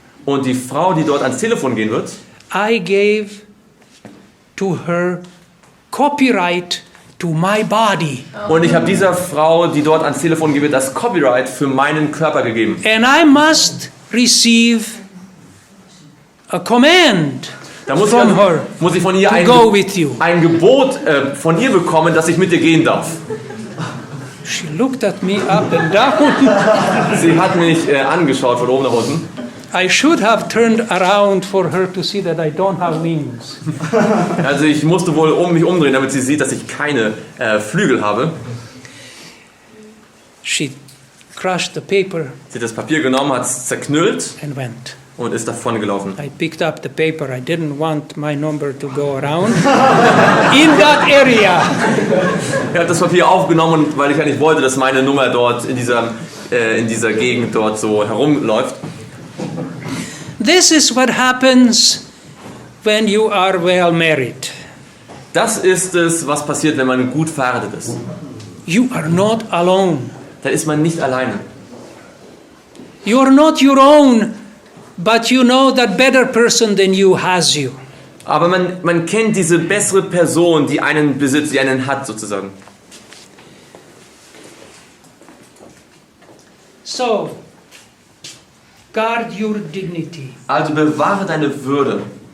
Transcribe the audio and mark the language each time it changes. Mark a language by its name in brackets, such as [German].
[German] und die Frau, die dort ans Telefon gehen wird, [English] I gave to her copyright to my body. [German] und ich habe dieser Frau, die dort ans Telefon gehen wird, das Copyright für meinen Körper gegeben. [English] And I must receive a command [German] Da muss [English] from her [German] ich von ihr [English] to [German] ein [English] go with you. [German] Gebot von ihr bekommen, dass ich mit dir gehen darf. [English] She looked at me up and down. [German] Sie hat mich angeschaut von oben nach unten. [English] I should have turned around for her to see that I don't have wings. [German] Also ich musste wohl mich umdrehen, damit sie sieht, dass ich keine Flügel habe. [English] She crushed the paper [German] Sie hat das Papier genommen, hat es zerknüllt [English] and went. [German] und ist davon gelaufen. [English] I picked up the paper. I didn't want my number to go around in that area. [German] Ich habe das Papier aufgenommen, weil ich eigentlich wollte, dass meine Nummer dort in dieser Gegend dort so herumläuft. [English] This is what happens when you are well married. [German] Das ist es, was passiert, wenn man gut verheiratet ist. [English] You are not alone. [German] Da ist man nicht alleine. [English] You are not your own, but you know that better person than you has you. [German] Aber man kennt diese bessere Person, die einen besitzt, die einen hat sozusagen. [English] So, guard your dignity. [German] Also bewahre deine Würde.